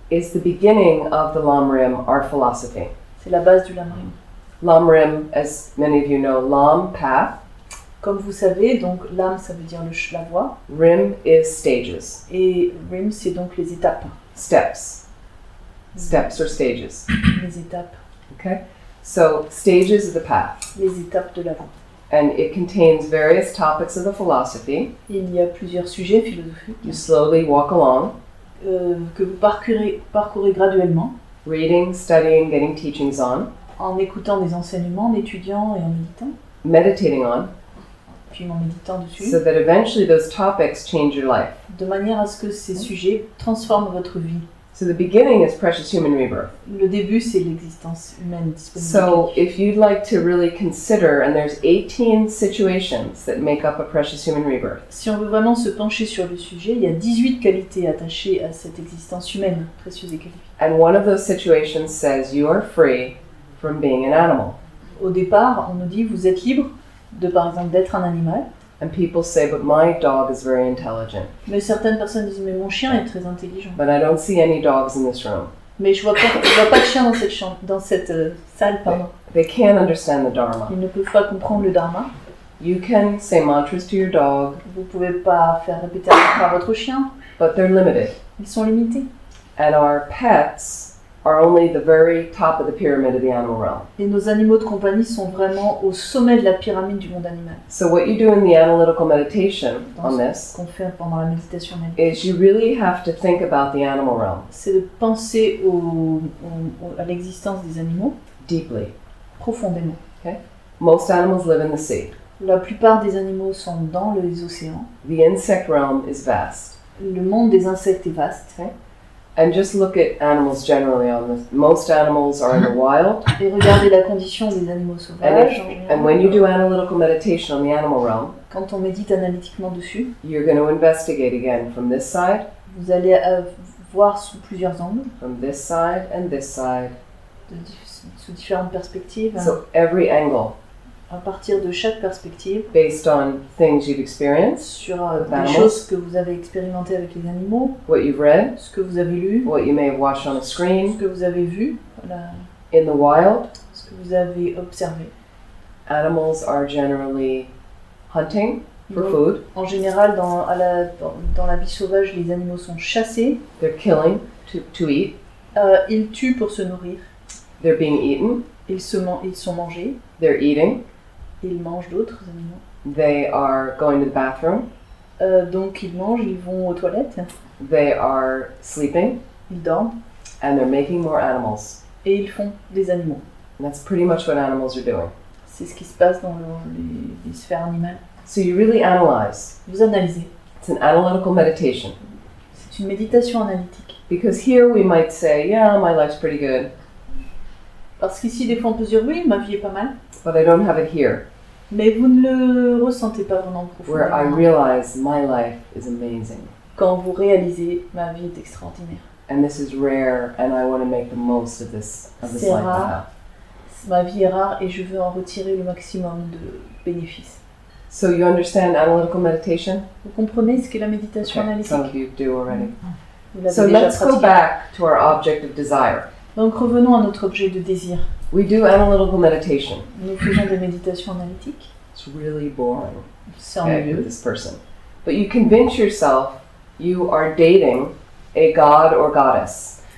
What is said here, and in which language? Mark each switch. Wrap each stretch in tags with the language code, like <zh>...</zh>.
<en>is the beginning of the Lam-Rim, our philosophy.</en> <fr>C'est la base du Lam-Rim.</fr> <en>Lam-Rim, as many of you know, Lam, path,</en> <fr>Comme vous savez, donc l'âme, ça veut dire la voie,</fr> <en>Rim is stages,</en> <fr>et Rim, c'est donc les étapes.</fr> <en>steps. Steps or stages.</en> <fr>Les étapes,</fr> <en>Okay? So stages of the path.</en> <fr>les étapes de la voie.</fr> <en>And it contains various topics of the philosophy.</en> <fr>Il y a plusieurs sujets philosophiques</fr> <en>You slowly walk along,</en> <fr>que vous parcourez graduellement</fr> <en>reading, studying, getting teachings on,</en> <fr>en écoutant des enseignements, en étudiant et en méditant,</fr> <en>meditating on,</en> <fr>puis en méditant dessus,</fr> <en>so that eventually those topics change your life.</en> <fr>de manière à ce que ces sujets transforment votre vie.</fr> <en>So the beginning is precious human rebirth.</en> <fr>Le début, c'est l'existence humaine disponible.</fr> <en>So if you'd like to really consider, and there's 18 situations that make up a precious human rebirth.</en> <fr>Si on veut vraiment se pencher sur le sujet, il y a 18 qualités attachées à cette existence humaine, précieuse et qualifiée.</fr> <en>And one of those situations says you are free from being an animal.</en> <fr>Au départ, on nous dit vous êtes libre de, par exemple, d'être un animal.</fr> <en>And people say, but my dog is very intelligent.</en> <fr>Mais certaines personnes disent mais mon chien est très intelligent.</fr> <en>But I don't see any dogs in this room.</en> <fr>Mais je vois pas de chien dans cette salle, pardon.</fr> <en>They can't understand the Dharma.</en> <fr>Ils ne peuvent pas comprendre le dharma.</fr> <en>You can say mantras to your dog,</en> <fr>Vous pouvez pas faire répéter un mantra à votre chien.</fr> <en>but they're limited.</en> <fr>Ils sont limités.</fr> <en>And our pets are only the very top of the pyramid of the animal realm.</en> <fr>Et nos animaux de compagnie sont vraiment au sommet de la pyramide du monde animal.</fr> <en>So what you do in the analytical meditation on</en> <fr>Ce</fr> <en>this</en> <fr>qu'on fait pendant la méditation analytique,</fr> <en>is you really have to think about the animal realm</en> <fr>c'est de penser à l'existence des animaux</fr> <en>deeply.</en> <fr>profondément.</fr> <en>Most animals live in the sea.</en> <fr>La plupart des animaux sont dans les océans.</fr> <en>The insect realm is vast.</en> <fr>Le monde des insectes est vaste.</fr> <en>And just look at animals generally on this. Most animals are in the wild.</en> <fr>Et regardez la condition des animaux sauvages. en général.</fr> <en>And when you do analytical meditation on the animal realm,</en> <fr>Quand on médite analytiquement dessus,</fr> <en>you're going to investigate again from this side,</en> <fr>vous allez voir sous plusieurs angles,</fr> <en>from this side, and this side.</en> <fr>sous différentes perspectives,</fr> <en>So every angle</en> <fr>à partir de chaque perspective,</fr> <en>based on things you've experienced,</en> <fr>sur des</fr> <en>Animals.</en> <fr>choses que vous avez expérimentées avec les animaux,</fr> <en>what you've read,</en> <fr>ce que vous avez lu,</fr> <en>what you may have watched on a</en> <fr>ce</fr> <en>screen,</en> <fr>que vous avez vu, voilà,</fr> <en>in the wild.</en> <fr>ce que vous avez observé.</fr> <en>Animals are generally hunting for</en> <fr>Donc,</fr> <en>food.</en> <fr>en général, dans la vie sauvage, les animaux sont chassés,</fr> <en>They're killing to eat.</en> <fr>ils tuent pour se nourrir,</fr> <en>They're being eaten.</en> <fr>ils sont mangés,</fr> <en>They're eating.</en> <fr>ils mangent d'autres animaux.</fr> <en>They are going to the bathroom.</en> <fr>Donc ils mangent, ils vont aux toilettes,</fr> <en>They are sleeping.</en> <fr>ils dorment</fr> <en>And they're making more animals.</en> <fr>et ils font des animaux.</fr> <en>And that's pretty much what animals are doing.</en> <fr>C'est ce qui se passe dans les sphères animales.</fr> <en>So you really analyze.</en> <fr>Vous analysez.</fr> <en>It's an analytical meditation.</en> <fr>C'est une méditation analytique.</fr> <en>Because here we might say, yeah, my life's pretty good,</en> <fr>Parce qu'ici, des fois, on peut se dire, oui, ma vie est pas mal.</fr> <en>but I don't have it here,</en> <fr>Mais vous ne le ressentez pas vraiment</fr> <en>where I</en> <fr>profondément.</fr> <en>realize my life is amazing.</en> <fr>Quand vous réalisez, ma vie est extraordinaire.</fr> <en>And this is rare, and I want to make the most of this</en> <fr>C'est</fr> <en>life I</en> <fr>rare.</fr> <en>have.</en> <fr>Ma vie est rare et je veux en retirer le maximum de bénéfices.</fr> <en>So you understand analytical meditation?</en> <fr>Vous comprenez ce qu'est la méditation</fr> <en>Okay, some of</en> <fr>analytique?</fr> <en>you do already.</en> <fr>Vous l'avez</fr> <en>So</en> <fr>déjà</fr> <en>let's go</en> <fr>pratiqué.</fr> <en>back to our object of desire.</en> <fr>Donc revenons à notre objet de désir.</fr> <en>We do analytical meditation.</en> <fr>Nous faisons des méditations analytiques.</fr> <en>It's really boring,</en> <fr>C'est</fr> <en>okay, with</en> <fr>ennuyeux.</fr> <en>this person. But you convince yourself you are dating a god or goddess.</en>